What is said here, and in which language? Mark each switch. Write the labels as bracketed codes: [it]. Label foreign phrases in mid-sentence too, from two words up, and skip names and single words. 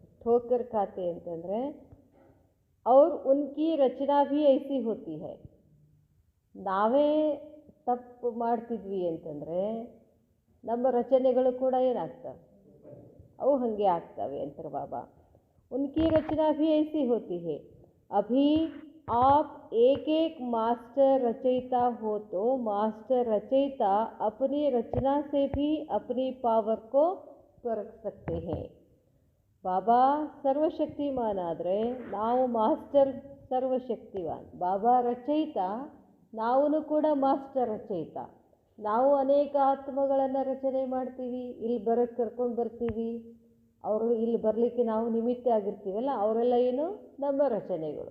[hi] ठोकर खाते [kn] ಅಂತಂದರೆ ಅವ್ರು [hi] उनकी रचना भी ऐसी होती है. [kn] ನಾವೇ ತಪ್ಪು ಮಾಡ್ತಿದ್ವಿ ಅಂತಂದರೆ ನಮ್ಮ ರಚನೆಗಳು ಕೂಡ ಏನಾಗ್ತವೆ, ಅವು ಹಾಗೆ ಆಗ್ತವೆ ಅಂತಾರೆ ಬಾಬಾ. [hi] उनकी रचना भी ऐसी होती है. ಅಭಿ आप एक एक मास्टर रचयिता हो तो मास्टर रचयिता अपनी रचना से भी अपनी पावर को परख सकते हैं. [kn] ಬಾಬಾ ಸರ್ವಶಕ್ತಿಮಾನ್ ಆದರೆ ನಾವು ಮಾಸ್ಟರ್ ಸರ್ವಶಕ್ತಿವಾನ್. ಬಾಬಾ ರಚಯಿತ, ನಾವು ಕೂಡ ಮಾಸ್ಟರ್ ರಚಯಿತ. ನಾವು ಅನೇಕ ಆತ್ಮಗಳನ್ನು ರಚನೆ ಮಾಡ್ತೀವಿ, ಇಲ್ಲಿ ಬರೋಕ್ಕೆ ಕರ್ಕೊಂಡು ಬರ್ತೀವಿ. ಅವರು ಇಲ್ಲಿ ಬರಲಿಕ್ಕೆ ನಾವು ನಿಮಿತ್ತ ಆಗಿರ್ತೀವಲ್ಲ, ಅವರೆಲ್ಲ ಏನು ನಮ್ಮ ರಚನೆಗಳು.